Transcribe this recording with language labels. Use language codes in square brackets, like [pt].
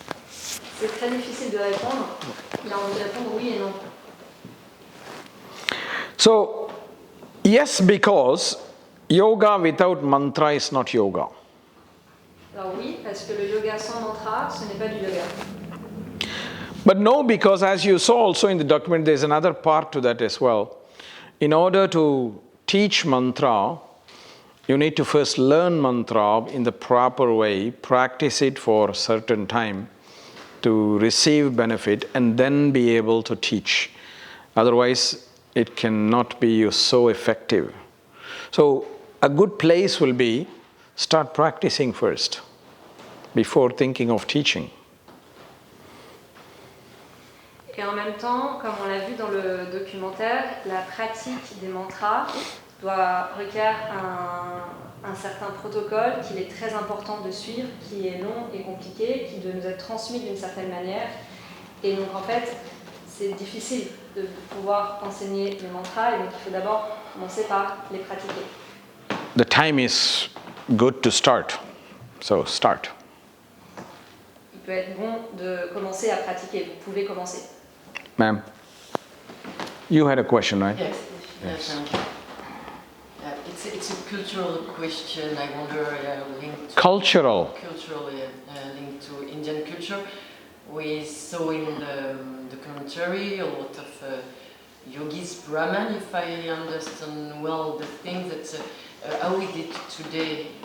[fr] C'est très difficile de répondre. Il a envie de répondre oui et non. [en] So, yes, because yoga without mantra is not yoga. [fr] Alors oui, parce que le yoga sans mantra, ce n'est pas du yoga. [en] But no, because as you saw also in the document, there's another part to that as well. In order to teach mantra, you need to first learn mantra in the proper way, practice it for a certain time to receive benefit, and then be able to teach. Otherwise, it cannot be so effective. So a good place will be start practicing first before thinking of teaching. [fr] Et en même temps, comme on l'a vu dans le documentaire, la pratique des mantras requiert un certain protocole qu'il est très important de suivre, qui est long et compliqué, qui doit nous être transmis d'une certaine manière. Et donc en fait, c'est difficile de pouvoir enseigner les mantras, et donc il faut d'abord commencer par les pratiquer. [en] The time is good to start, so start. [fr] Il peut être bon de commencer à pratiquer, vous pouvez commencer. [en] Ma'am, you had a question, right? Yes. It's a cultural question. I wonder, linked to Cultural. Linked to Indian culture. We saw in the documentary a lot of yogis, Brahman, if I understand well the thing that how we did today.